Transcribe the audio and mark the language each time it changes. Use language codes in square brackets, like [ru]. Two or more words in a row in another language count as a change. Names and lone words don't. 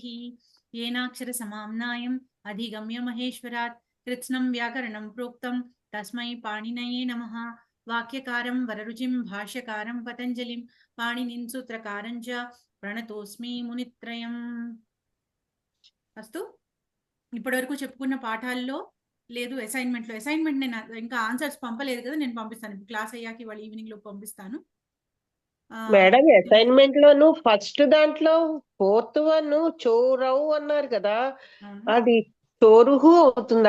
[sa] येनाक्षर समाम्नायम् अधिगम्य महेश्वरात् कृत्स्नं व्याकरणं प्रोक्तं तस्मै पाणिनये नमः. वाक्यकारं वररुचिं भाष्यकारं पतञ्जलिं पाणिनिं सूत्रकारं च प्रणतोस्मि मुनित्रयम्. [te] అస్తు ఇప్పటివరకు చెప్పుకున్న పాఠాల్లో లేదు అసైన్మెంట్ నేను ఇంకా ఆన్సర్స్ పంపలేదు కదా, నేను పంపిస్తాను క్లాస్ అయ్యాక ఇవాళ ఈవినింగ్ లో పంపిస్తాను. మేడం అసైన్మెంట్ లోను ఫస్ట్ దాంట్లో 4th వన్ చోరవు అన్నారు కదా, అది చోరుహు అవుతుందా?